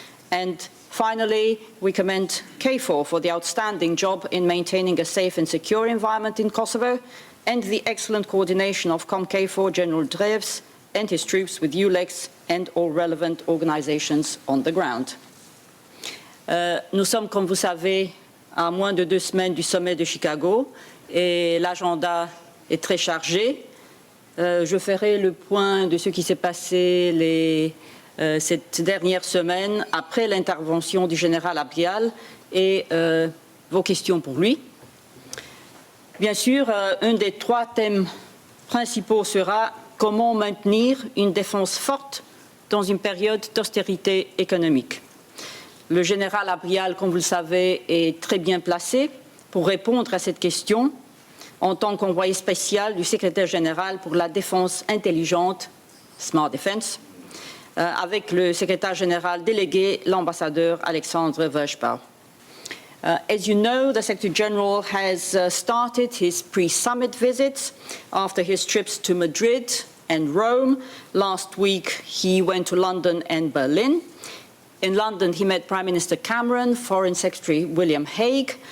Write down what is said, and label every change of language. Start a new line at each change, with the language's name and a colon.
English: And finally, we commend KFOR for the outstanding job in maintaining a safe and secure environment in Kosovo, and the excellent coordination of COMKFOR General Dreves and his troops with ULEX and all relevant organizations on the ground.
French: Nous sommes, comme vous savez, à moins de 2 semaines du sommet de Chicago et l'agenda est très chargé. Je ferai le point de ce qui s'est passé cette dernière semaine après l'intervention du général Abrial et vos questions pour lui. Bien sûr, un des 3 thèmes principaux sera comment maintenir une défense forte dans une période d'austérité économique. Le général Abrial, comme vous le savez, est très bien placé pour répondre à cette question en tant qu'envoyé spécial du secrétaire général pour la défense intelligente, Smart Defense, avec le secrétaire général délégué, l'ambassadeur Alexandre Vershbau.
English: As you know, the Secretary General has started his pre-summit visits after his trips to Madrid and Rome. Last week, he went to London and Berlin. In London, he met Prime Minister Cameron, Foreign Secretary William Hague.